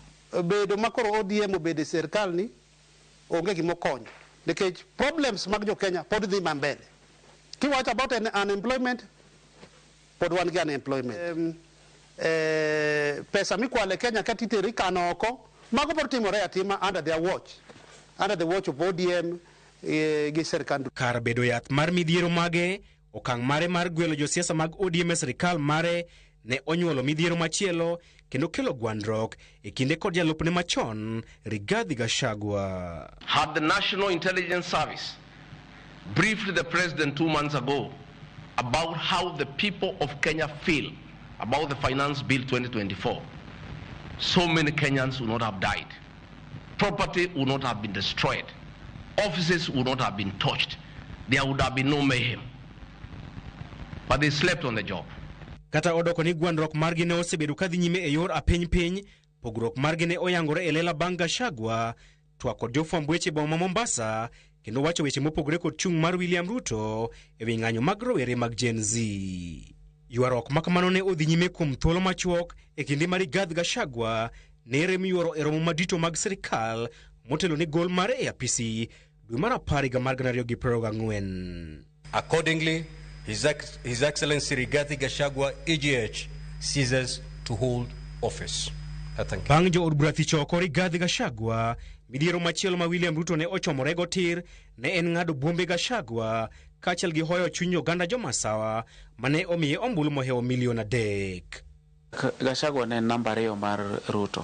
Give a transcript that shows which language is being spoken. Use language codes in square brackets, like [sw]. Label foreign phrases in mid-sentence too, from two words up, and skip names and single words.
[luo] Bedo makoro ODM obede sirikal ni onge gimo konyo. Nikech problems mag jo Kenya pod dhi mbele. Kiwacho [en] about unemployment, [luo] pod wan gi unemployment. Pesa mikwale Kenya katiteri kano oko, mago pod timore atima [en] under their watch. Under the watch of ODM [luo] gi sirikal. Kar bedo yath mar midhiero mage, okang' mare mar gwelo josiasa mag ODM e sirikal mare ne onyuolo midhiero machielo kendo kelo gwandruok e kinde kod jalupne machon Rigathi Gachagua. [en] Had the National Intelligence Service briefed the president 2 months ago about how the people of Kenya feel about the Finance Bill 2024, so many Kenyans would not have died. Property would not have been destroyed. Offices would not have been touched. There would have been no mayhem. But they slept on the job. [luo] Kata odoko ni gwandruok margi ne osebedo kadhi nyime e yor apiny-piny, pogruok margi ne oyangore e lela bang' Gachagua twak kod jofwamb weche boma Mombasa kendo wacho weche mopogore kod chung' mar William Ruto e wi ng'anyo mag rowere mag Gen Z. Ywaruok makamano ne odhi nyime kuom thuolo machuok e kinde mar Rigathi Gachagua ne rem yuoro e romo madito mag sirikal motelo ni gol mare e apisi dwe mar 10 higa mar 2024. [en] Accordingly, His Excellency Rigathi Gachagua, EGH, ceases to hold office. [luo] Bang' jo od bura thicho oko Rigathi Gachagua, midhiero machielo ma William Ruto ne ochomorego tir ne en ng'ado buombe Gachagua kaachiel gi hoyo chuny oganda jomasawa mane omiye ombulu mohewo milion 3. Gachagua ne namba 2 mar Ruto.